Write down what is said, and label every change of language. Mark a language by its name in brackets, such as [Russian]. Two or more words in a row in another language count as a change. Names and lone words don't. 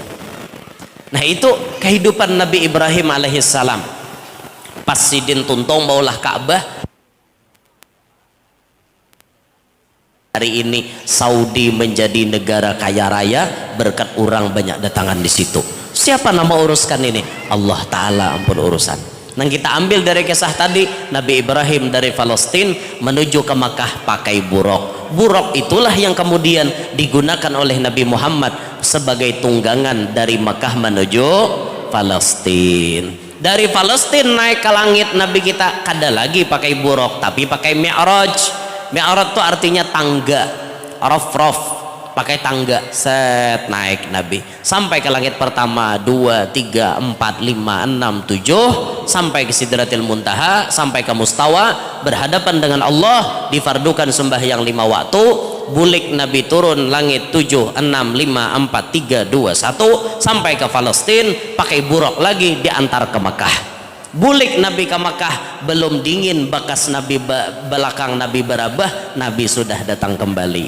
[Banjar] Nah itu kehidupan Nabi Ibrahim alaihissalam pas sidin tuntong baulah Ka'bah. Hari ini Saudi menjadi negara kaya raya berkat orang banyak datangan di situ. Siapa nama uruskan ini? Allah Ta'ala ampun urusan. Nah kita ambil dari kisah tadi, Nabi Ibrahim dari Palestina menuju ke Makkah pakai buruk. Buruk itulah yang kemudian digunakan oleh Nabi Muhammad sebagai tunggangan dari Makkah menuju Palestina. Dari Palestina naik ke langit Nabi kita kada lagi pakai buruk tapi pakai mi'raj. Mi'raj itu artinya tangga, rof pakai tangga set naik Nabi sampai ke langit pertama 2, 3, 4, 5, 6, 7 sampai ke Sidratil Muntaha, sampai ke Mustawa berhadapan dengan Allah, difardukan sembahyang 5 waktu. Bulik Nabi turun langit 7, 6, 5, 4, 3, 2, 1 sampai ke Palestina pakai buruk lagi diantar ke Makkah. Bulik Nabi ke Makkah belum dingin bekas Nabi belakang Nabi berabah, Nabi sudah datang kembali.